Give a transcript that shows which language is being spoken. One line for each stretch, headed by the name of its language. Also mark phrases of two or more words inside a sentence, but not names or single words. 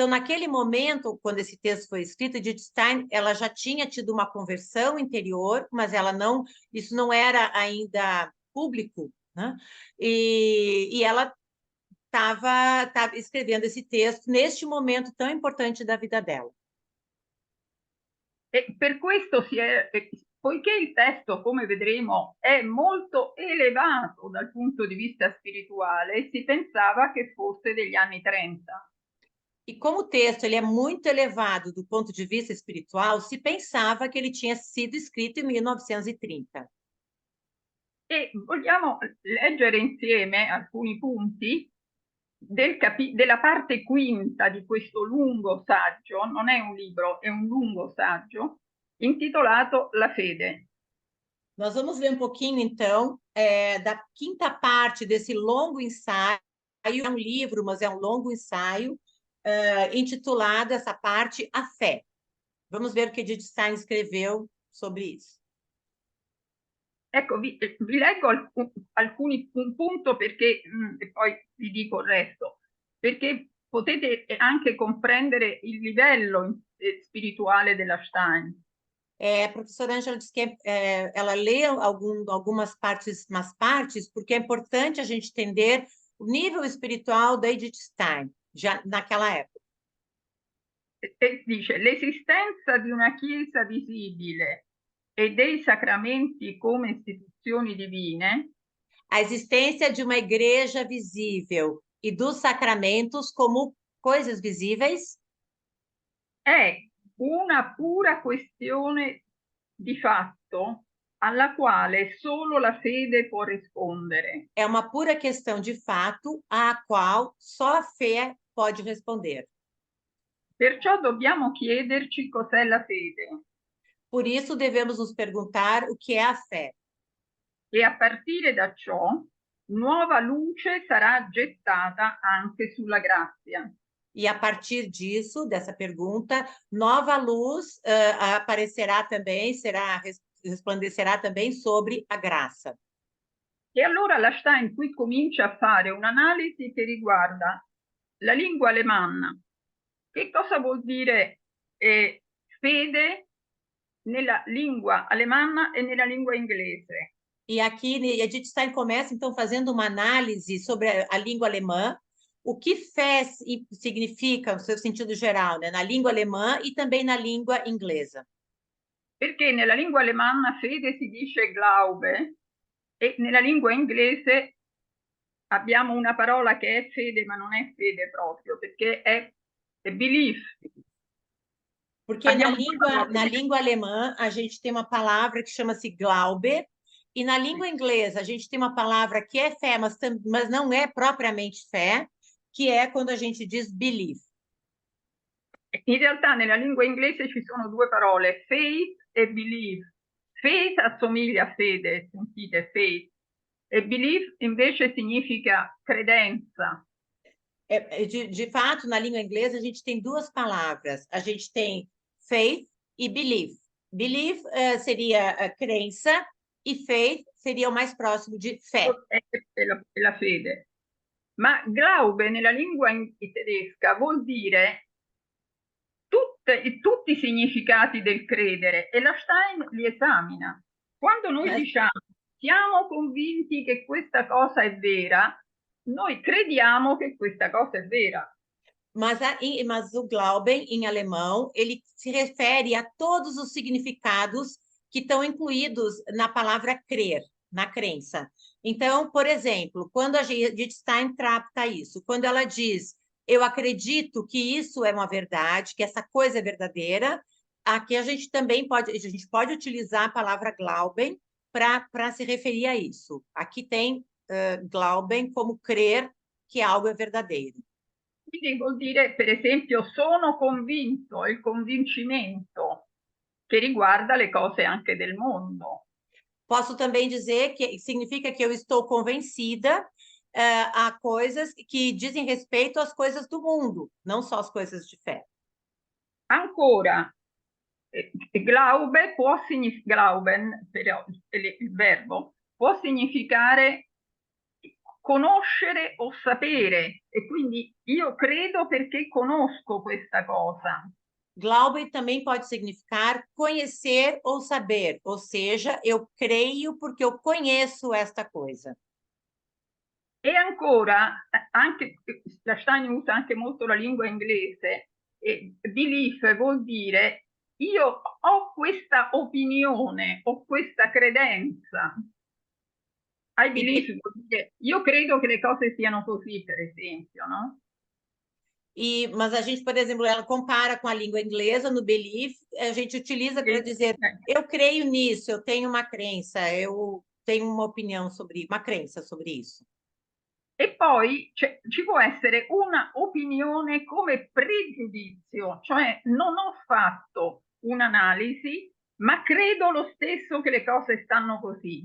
Portuguese: Então, naquele momento, quando esse texto foi escrito, Edith Stein, ela já tinha tido uma conversão interior, mas isso não era ainda público, né? E ela estava escrevendo esse texto neste momento tão importante da vida dela.
Italian: E per questo poiché il testo, come vedremo, è molto elevato dal punto di vista spirituale, si pensava che fosse degli anni 30.
Portuguese: E como o texto ele é muito elevado do ponto de vista espiritual, se pensava que ele tinha sido escrito em 1930.
Italian: E vogliamo leggere insieme alcuni punti della parte quinta di questo lungo saggio, non è un libro, è un lungo saggio, intitolato La fede.
Portuguese: Nós vamos ler um pouquinho, então, da quinta parte desse longo ensaio. É um livro, mas é um longo ensaio, intitulado essa parte A Fé. Vamos ver o que Edith Stein escreveu sobre isso.
Italian: Ecco, vi leggo un punto perché, e poi vi dico il resto, perché potete anche comprendere il livello spirituale della Stein.
Portuguese: A professora Ângela disse que ela lê algumas partes, umas partes, porque é importante a gente entender o nível espiritual da Edith Stein, já naquela época.
Italian: E dice, l'esistenza di una Chiesa visibile e dei sacramenti come istituzioni divine.
Portuguese: A existência de uma igreja visível e dos sacramentos como coisas visíveis
Italian: è una pura questione di fatto alla quale solo la fede può rispondere.
Portuguese: é uma pura questão de fato à qual só a fé pode responder.
Italian: Perciò dobbiamo chiederci cos'è la fede.
Portuguese: Por isso devemos nos perguntar o que é a fé.
Italian: E a partire da ciò, nuova luce sarà gettata anche sulla grazia.
Portuguese: E a partir disso, dessa pergunta, nova luz aparecerá também, resplandecerá também sobre a graça.
Italian: E allora la Stein qui comincia a fare un'analisi che riguarda la lingua alemanna. Che cosa vuol dire fede nella lingua alemanna e nella lingua inglese?
Portuguese: E aqui Edith Stein começa, então, fazendo uma análise sobre a língua alemã, o que fé significa, no seu sentido geral, né, na língua alemã e também na língua inglesa.
Italian: Perché nella lingua alemanna fede si dice Glaube e nella lingua inglese abbiamo una parola che è fede, ma non è fede proprio, perché è belief.
Portuguese: Porque na língua alemã a gente tem uma palavra que chama-se Glaube, e na língua inglesa a gente tem uma palavra que é fé, mas não é propriamente fé, que é quando a gente diz belief.
Italian: In realtà nella lingua inglese ci sono due parole, faith e belief. Faith assomiglia a fede, sentite, faith, e belief invece significa credenza.
Portuguese: De fato, na língua inglesa a gente tem duas palavras. A gente tem faith e belief. Belief seria crença e faith seria o mais próximo de fé.
Italian: È la fede. Ma Glaube nella lingua tedesca vuol dire tutti i significati del credere e la Stein li esamina. Quando noi diciamo siamo convinti che questa cosa è vera, noi crediamo che questa cosa è vera.
Portuguese: Mas o Glauben, em alemão, ele se refere a todos os significados que estão incluídos na palavra crer, na crença. Então, por exemplo, quando a Edith Stein trata isso, quando ela diz eu acredito que isso é uma verdade, que essa coisa é verdadeira, aqui a gente também pode utilizar a palavra Glauben para se referir a isso. Aqui tem Glauben como crer que algo é verdadeiro.
Italian: Quindi vuol dire, per esempio, sono convinto, il convincimento che riguarda le cose anche del mondo.
Portuguese: Posso também dizer que significa que eu estou convencida a coisas que dizem respeito às coisas do mundo, não só as coisas de fé.
Italian: Ancora, Glaube può significare, Glauben, però il verbo, può significare conoscere o sapere, e quindi io credo perché conosco questa cosa.
Portuguese: Glauben também pode significar conhecer ou saber, ou seja, eu creio porque eu conheço esta coisa.
Italian: E ancora, anche, la Stein usa anche molto la lingua inglese, e belief vuol dire io ho questa opinione, ho questa credenza.
English: I believe
Italian: vuol dire io credo che le cose siano così, per esempio, no?
Portuguese: Mas a gente, por exemplo, ela compara com a língua inglesa no belief, a gente utiliza para dizer eu creio nisso, eu tenho uma crença, eu tenho uma opinião sobre, uma crença sobre isso.
Italian: E poi ci può essere una opinione come pregiudizio, cioè non ho fatto un'analisi, ma credo lo stesso che le cose stanno così.